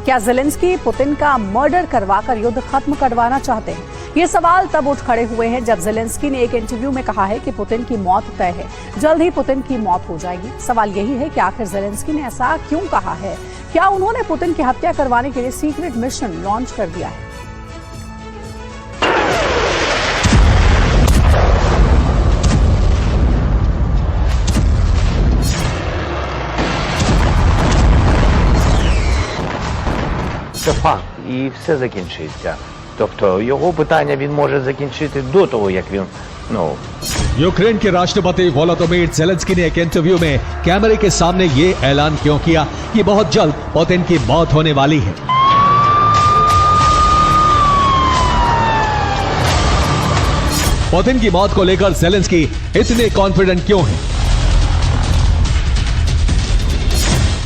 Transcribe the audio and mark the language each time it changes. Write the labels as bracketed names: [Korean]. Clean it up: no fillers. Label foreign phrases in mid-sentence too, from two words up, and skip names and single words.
[Hindi] क्या ज़ेलेंस्की पुतिन का मर्डर करवाकर युद्ध खत्म करवाना चाहते हैं? ये सवाल तब उठ खड़े हुए हैं जब ज़ेलेंस्की ने एक इंटरव्यू में कहा है कि पुतिन की मौत तय है, जल्द ही पुतिन की मौत हो जाएगी। सवाल यही है कि आखिर ज़ेलेंस्की ने ऐसा क्यों कहा है? क्या उन्होंने पुतिन की हत्या करवाने के लिए [English] secret mission launch [Hindi] कर दिया है? [Ukrainian] Це факт, і все закінчиться. Тобто його питання він може закінчити до того, як він, [Hindi] यूक्रेन के राष्ट्रपति वोलोदिमीर ज़ेलेंस्की ने एक इंटरव्यू में कैमरे के सामने ये ऐलान क्यों किया कि बहुत जल्द पुतिन की मौत होने वाली है। पुतिन की मौत को लेकर ज़ेलेंस्की इतने कॉन्फिडेंट क्यों हैं?